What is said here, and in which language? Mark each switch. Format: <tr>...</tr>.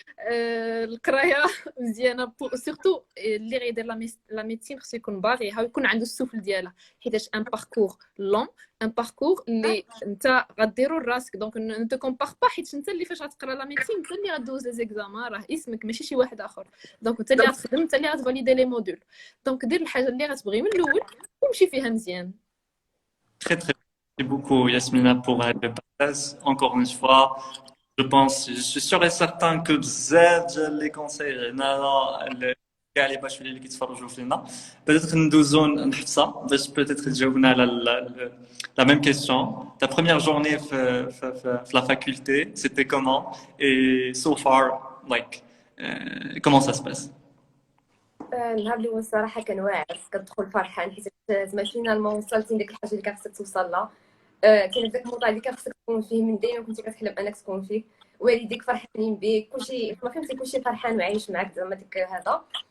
<ar>القرايه مزيانه سورتو اللي غيدير لا ميديسين خصو يكون باغيها ويكون عنده السفل ديالها، حيتاش ان باركور لون، ان باركور اللي انت غديرو لراسك. دونك نتو كومبار با، حيت انت اللي فاش غتقرا لا ميديسين انت اللي غدوز لي زيكزامان، راه اسمك ماشي شي واحد اخر. دونك انت اللي غتخدم، انت اللي غتفاليدي لي مودول. دونك دير الحاجه اللي غتبغي من الاول ومشي فيها مزيان.</ar> <fr>Très très merci beaucoup Yasmina pour le partage. Encore une fois, je suis sûr et certain que</fr> <ar>بزاف ديال</ar> <fr>les conseils</fr> <ar>هنا كاع لي باشولي اللي كيتفرجوا فينا</ar> <fr>peut-être</fr> <ar>ندوزو نحفصها باش</ar> <fr>peut-être</fr> <ar>تجاوبنا على</ar> <fr>la même question. Ta première journée في la faculté, c'était comment? Et</fr> <en>so far, like,</en> <fr>comment ça se passe?</fr> <ar>النهار الاول الصراحه كان واعر، كتدخل فرحان حيت زعما فينالمون وصلتي لديك الحاجه اللي كان خصك توصل لها. كان داك الموضوع اللي كان خصك تكون فيه من دايما كنتي كتحلم انك تكون فيه، والديك فرحانين بك، كلشي ما فهمتي، كلشي فرحان وعايش معاك زعما ديك هذا.</ar>